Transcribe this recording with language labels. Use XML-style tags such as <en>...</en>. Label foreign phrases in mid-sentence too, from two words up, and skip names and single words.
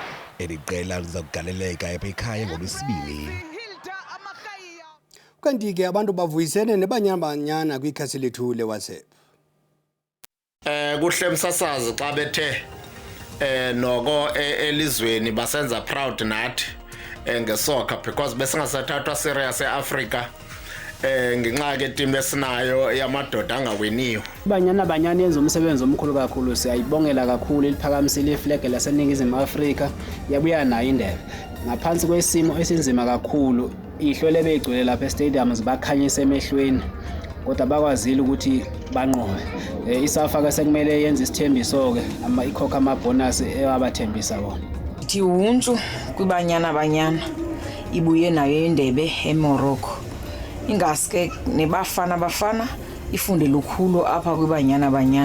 <xh>Eli qela liza kugaleleka apha ekhaya ngoLwesibini. Kanti ke abantu bavuyisene nebanyabanyana kwikhasi lethu leWhatsApp. Kuhle msasazi xa bethe noko elizweni basenza proud nathi ngesoccer because besingasathathwa serious eAfrika ngenxa ke team esinayo yamadoda angawiniyo. Banyana yenza umsebenzi omkhulu kakhulu, siyayibongela kakhulu iliphakamisile iflag laseNingizimu Afrika yabuya nayo indebe.</xh> <zu>Ngaphansi kwesimo esinzima kakhulu ihlole begcwele lapha e-stadium zibakhanyisa emehlweni kodwa bakwazile ukuthi banqobe. ISAFA sekumele yenze isithembiso ke ikhokha amabonus ewabathembisa bona.</zu> <xh>Ithi uncu kwibanyana ibuye nayo indebe eMorocco. Ingaske nebafana ifunde lukhulu apha kwibanyana.</xh>